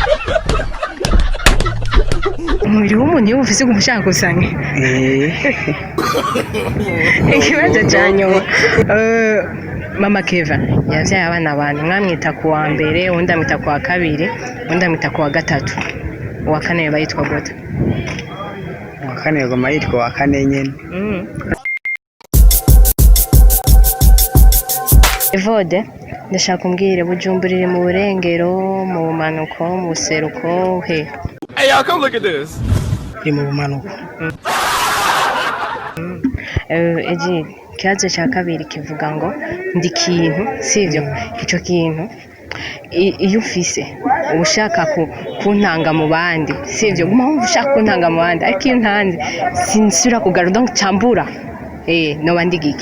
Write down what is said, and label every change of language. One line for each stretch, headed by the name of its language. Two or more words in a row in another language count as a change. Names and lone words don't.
Rundi: umubiri w'umuntu iyo ufise uba ushaka gusanga ikibazo cya nyuma mama Keva yavyaye abana abantu mwamwita ku wa mbere undi amwita ku wa kabiri undi amwita ku wa gatatu uwa kane bayitwa gute uwa kane yagoma yitwa uwa kane nyene Evode ndashaka kumbwira Bujumbura iri mu burengero mu bumanuko mu buseruko he
English: Hey y'all, come look at this.
Rundi: iri mu bumanuko Eji ikibazo cya kabiri kivuga ngo ndi kintu sivyo icyo kintu iyo ufise uba ushaka kuntanga mu bandi sivyo guma wumva ushaka kuntanga mu bandi ariko iyo ntanze sinsubira kugaruka donc cambura noba ndi giki